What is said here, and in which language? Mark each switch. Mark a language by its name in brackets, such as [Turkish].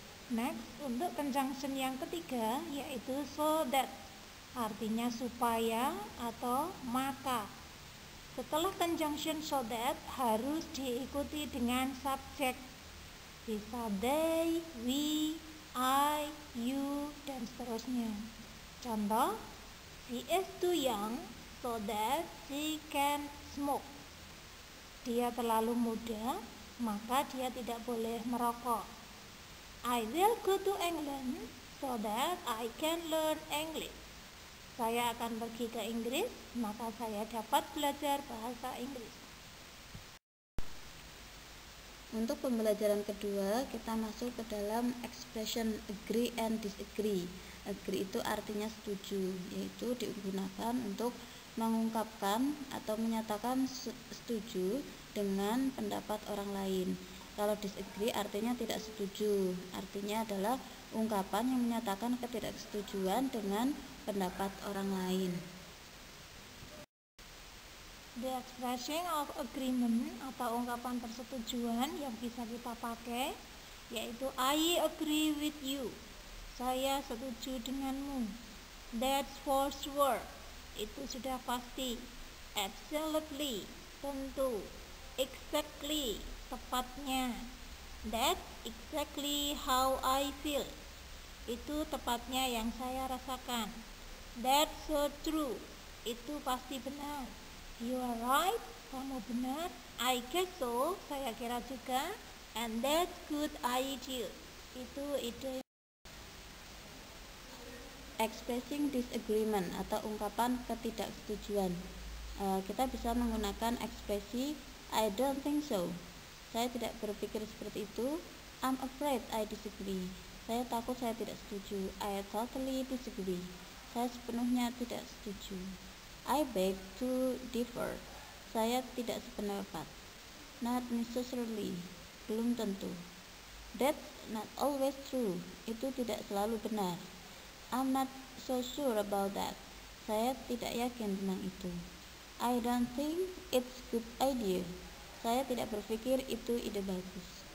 [Indonesian] Next, untuk conjunction yang ketiga yaitu so that, artinya supaya atau maka. Setelah conjunction so that harus diikuti dengan subjek, bisa they, we, I, you, dan seterusnya. [English] Contoh, she is too young so that she can smoke. [Indonesian] Dia terlalu muda, maka dia tidak boleh merokok. [English] I will go to England so that I can learn English. [Indonesian] Saya akan pergi ke Inggris, maka saya dapat belajar bahasa Inggris. Untuk pembelajaran kedua, kita masuk ke dalam expression agree and disagree. Agree itu artinya setuju, yaitu digunakan untuk mengungkapkan atau menyatakan setuju dengan pendapat orang lain. Kalau disagree artinya tidak setuju, artinya adalah ungkapan yang menyatakan ketidaksetujuan dengan pendapat orang lain. [English] The expression of agreement [Indonesian] atau ungkapan persetujuan yang bisa kita pakai yaitu [English] I agree with you. [Indonesian] Saya setuju denganmu. [English] That's for sure. [Indonesian] Itu sudah pasti. [English] Absolutely, [Indonesian] tentu. [English] Exactly, [Indonesian] tepatnya. [English] That's exactly how I feel. [Indonesian] Itu tepatnya yang saya rasakan. [English] That's so true. [Indonesian] Itu pasti benar. [English] You are right, [Indonesian] kamu benar. [English] I guess so, [Indonesian] saya kira juga. [English] And that's good idea. [Indonesian] Itu ide. [English] Expressing disagreement [Indonesian] atau ungkapan ketidaksetujuan. Kita bisa menggunakan ekspresi [English] I don't think so. [Indonesian] Saya tidak berpikir seperti itu. [English] I'm afraid I disagree. [Indonesian] Saya takut saya tidak setuju. [English] I totally disagree. [Indonesian] Saya sepenuhnya tidak setuju. [English] I beg to differ. [Indonesian] Saya tidak sependapat. [English] Not necessarily. [Indonesian] Belum tentu. [English] That's not always true. [Indonesian] Itu tidak selalu benar. [English] I'm not so sure about that. [Indonesian] Saya tidak yakin tentang itu. [English] I don't think it's good idea. [Indonesian] Saya tidak berpikir itu ide bagus.